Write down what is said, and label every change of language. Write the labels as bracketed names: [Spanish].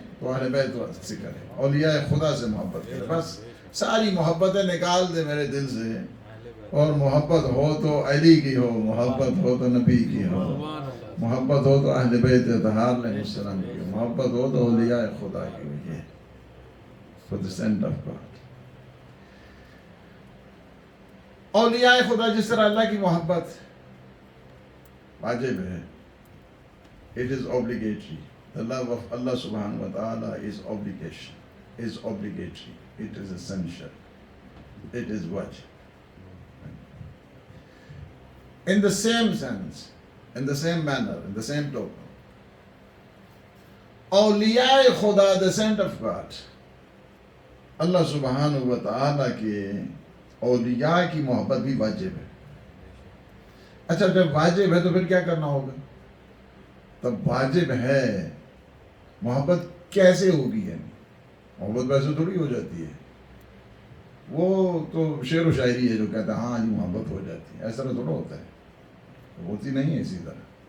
[Urdu] تو اہل بیت سے کرے, اولیاء خدا سے محبت کرے. بس ساری محبتیں نکال دے میرے دل سے, اور محبت ہو تو علی کی ہو, محبت ہو تو نبی کی ہو, محبت ہو تو اہل بیت اطہار علیہ السلام کی ہو, محبت ہو تو اولیاء خدا کی ہو. یہ [English] for the scent of God. [Urdu] اولیاء خدا جس طرح اللہ کی محبت واجب ہے, [English] it is obligatory. The love of Allah subhanahu wa ta'ala is obligation, is obligatory, it is essential, it is wajib. In the same sense, in the same manner, in the same token, awliya khuda, the sent of God, Allah subhanahu wa ta'ala [Urdu] کے اولیاء کی محبت بھی واجب ہے. اچھا جب واجب ہے تو پھر کیا کرنا ہوگا؟ تب واجب ہے محبت کیسے ہوگی؟ یعنی محبت ویسے تھوڑی ہو جاتی ہے, وہ تو شعر و شاعری ہے جو کہتا ہے ہاں جی محبت ہو جاتی ہے, ایسا تھوڑا ہوتا ہے, ہوتی نہیں ہے اسی طرح.